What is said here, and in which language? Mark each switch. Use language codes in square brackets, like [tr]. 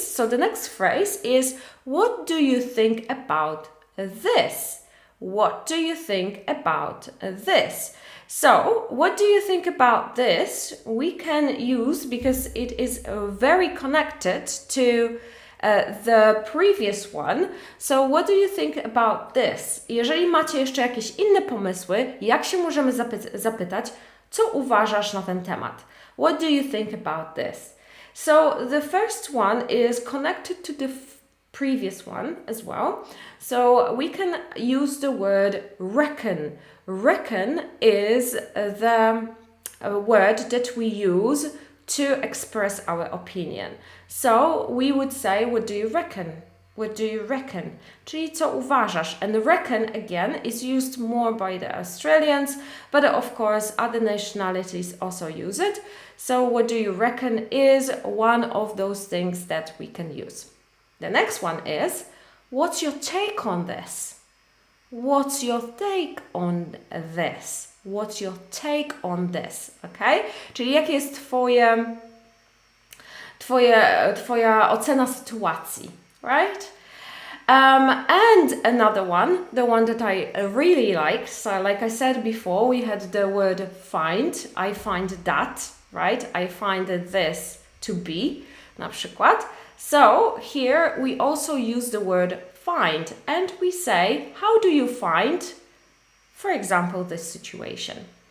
[en] So the next phrase is, what do you think about this? What do you think about this? So, what do you think about this? We can use, because it is very connected to the previous one. So, what do you think about this? [pl] Jeżeli macie jeszcze jakieś inne pomysły, jak się możemy zapytać, co uważasz na ten temat? [en] What do you think about this? So, the first one is connected to the previous one as well. So, we can use the word reckon. Reckon is the word that we use to express our opinion. So we would say, what do you reckon? What do you reckon? [pl] Czyli co uważasz? [en] And reckon, again, is used more by the Australians, but of course other nationalities also use it. So what do you reckon is one of those things that we can use. The next one is, what's your take on this? What's your take on this? What's your take on this? Okay? [pl] Czyli jakie jest Twoja ocena sytuacji, [en] right? And another one, the one that I really liked. So like I said before, we had the word find. I find that, right? I find this to be, [pl] na przykład. [en] So here we also use the word find, and we say, how do you find, for example, this situation?